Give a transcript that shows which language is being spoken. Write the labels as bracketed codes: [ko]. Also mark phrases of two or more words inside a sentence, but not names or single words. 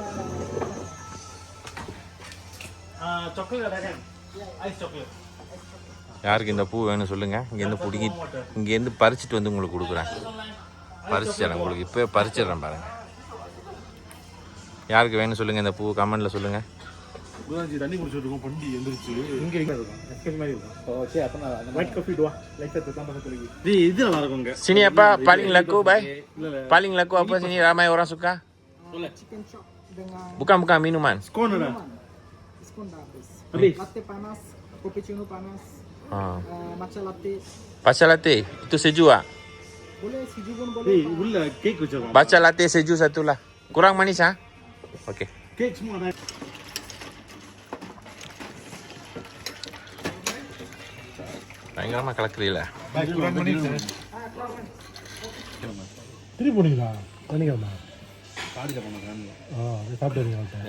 [ms] Coklat ada kan? [en] Ice chocolate. [ta] யாருக்கு இந்த பூ வேணும் சொல்லுங்கள். இங்கேருந்து பறிச்சுட்டு வந்து உங்களுக்கு கொடுக்குறேன். பறிச்சிடறேன் உங்களுக்கு. இப்போ பறிச்சிடுறேன் பாருங்கள். யாருக்கு வேணும் சொல்லுங்கள் இந்த பூ கமெண்டில் சொல்லுங்கள். தண்ணி குடிச்சிருக்கோம். பண்டி எந்திரிச்சு இங்கே இருக்கும் மாதிரி இருக்கும். [en] white coffee [ta] doa. லைட்டா [ms] tambah satu lagi. [ta] Itu நல்லா இருக்குங்க. [ms] Sini apa paling laku, Bay? Paling laku apa sini ramai orang suka? [en] Chicken chop [ms] dengan Bukan minuman. Scone ada. scone dah habis. Habis. Latte panas, cappuccino panas, matcha latte. Matcha latte itu sejuk ah? Boleh sejuk pun boleh. [ta] உள்ள கேக் வச்சிருக்கோம். [ms] Matcha latte sejuk satu lah. Kurang manis ah? Okey. [ta] கேக் சும்மா ada. பயங்கரமாக கலக்குறீங்களா? திருப்பி போனீங்களா? பண்ணிக்கிறமா காடியில் போனோம். சாப்பிட்டு